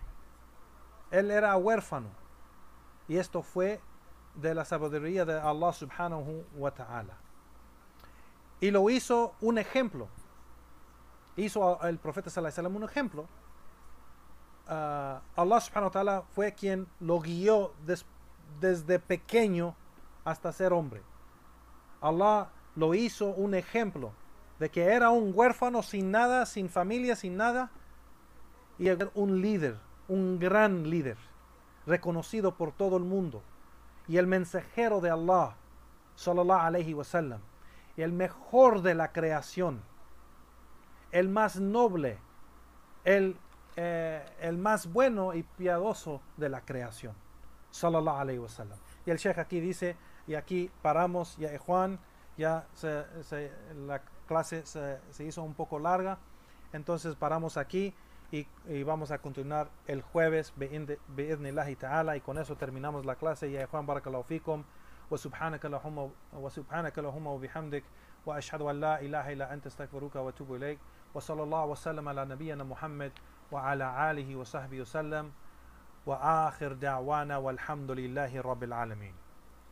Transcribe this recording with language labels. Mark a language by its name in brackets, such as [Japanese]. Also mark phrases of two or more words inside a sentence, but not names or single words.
[Spanish] Él era huérfano, y esto fue de la sabiduría de [Arabic] الله سبحانه وتعالى. [Spanish] Y lo hizo un ejemplo. Hizo el profeta [Arabic] صلى الله عليه وسلم [Spanish] un ejemplo. [Arabic] الله سبحانه وتعالى [Spanish] fue quien lo guió desde pequeño hasta ser hombre. Allah lo hizo un ejemplo de que era un huérfano sin nada, sin familia, sin nada, y era un líder, un gran líder, reconocido por todo el mundo, y el mensajero de Allah [Arabic] صلى الله عليه وسلم, [Spanish] el mejor de la creación, el más noble, el más bueno y piadoso de la creación, [Arabic] صلى الله عليه وسلم. [Spanish] Y el Sheikh aquí dice, y aquí paramos, ya Juan, ya la clase se hizo un poco larga, entonces paramos aquí y vamos a continuar el jueves [Arabic] بإذن الله تعالى, [Spanish] y con eso terminamos la clase. Ya Juan, [Arabic] بارك الله فيكم، وسبحانك اللهم وبحمدك، وأشهد أن لا إله إلا أنت أستغفرك وأتوب إليك، وصلى الله وسلم على نبينا محمد وعلى آله وصحبه وسلم، وآخر دعوانا والحمد لله رب العالمين.